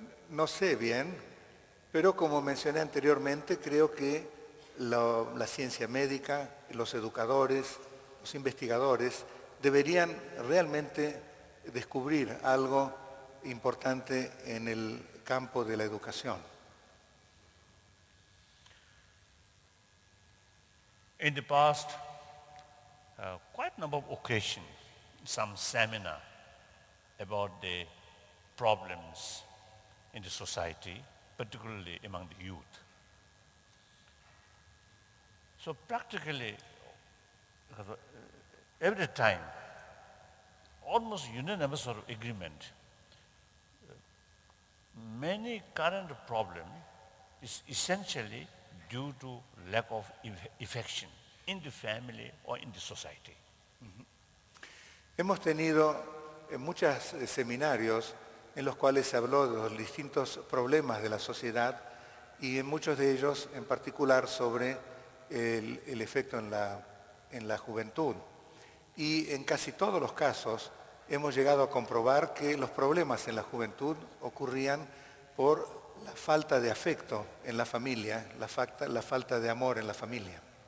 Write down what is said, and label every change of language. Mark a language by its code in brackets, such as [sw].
[es] No sé bien, pero como mencioné anteriormente, creo que la ciencia médica, los educadores, los investigadores deberían realmente descubrir algo importante en el campo de la educación. [en] In the past, quite a number of occasions, some seminar about the problems in the society, particularly among the youth. So practically, every time, almost unanimous sort of agreement, many current problem is essentially due to lack of affection in the family or in the society. [es] Hemos tenido muchos seminarios en los cuales se habló de los distintos problemas de la sociedad y en muchos de ellos en particular sobre el efecto en la juventud. Y en casi todos los casos hemos llegado a comprobar que los problemas en la juventud ocurrían por la falta de afecto en la familia, la falta de amor en la familia.